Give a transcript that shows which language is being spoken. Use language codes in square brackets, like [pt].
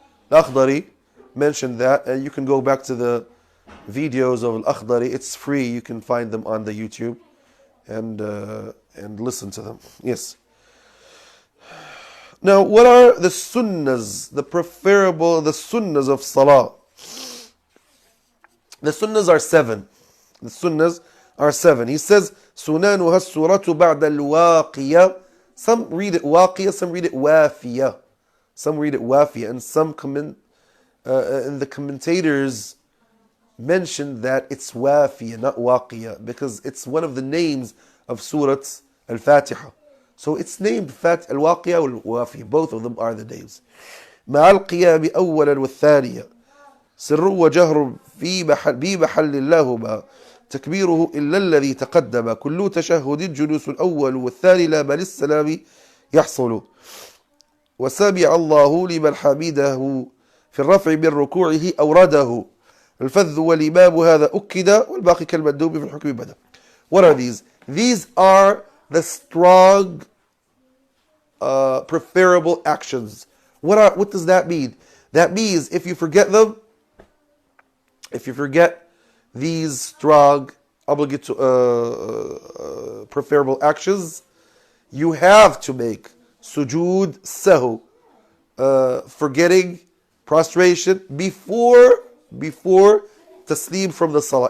[en] Al-Akhdari mentioned that, and you can go back to the videos of Al-Akhdari. It's free. You can find them on the YouTube and listen to them. Yes. Now, what are the sunnahs, the sunnahs of Salah? The sunnahs are 7. The sunnahs are 7. He says, [ar] سُنَانُهَا السُّورَةُ بَعْدَ الْوَاقِيَةِ. [en] Some read it waqiyah, some read it wafiyah. Some read it wafiyah, and some and the commentators mentioned that it's wafiyah, not waqiyah, because it's one of the names of Surat Al-Fatiha. So it's named Al-Waqiyah wal-Wafiyah. Both of them are the names. [ar] مع القيام أولا والثانية سر وجهر في محل الله تكبيره إلا الذي تقدم كل تشهد جلوس الأول والثاني لا بل السلام يحصل وسمع الله لمن حمده في الرفع من ركوعه أورده الفذ والإمام هذا أكد والباقي كالمندوب في الحكم بدأ. [en] What are these? These are the strong preferable actions. What does that mean? That means if you forget them, if you forget these strong obligatory preferable actions, you have to make sujood sahu, forgetting, prostration before taslim from the salah.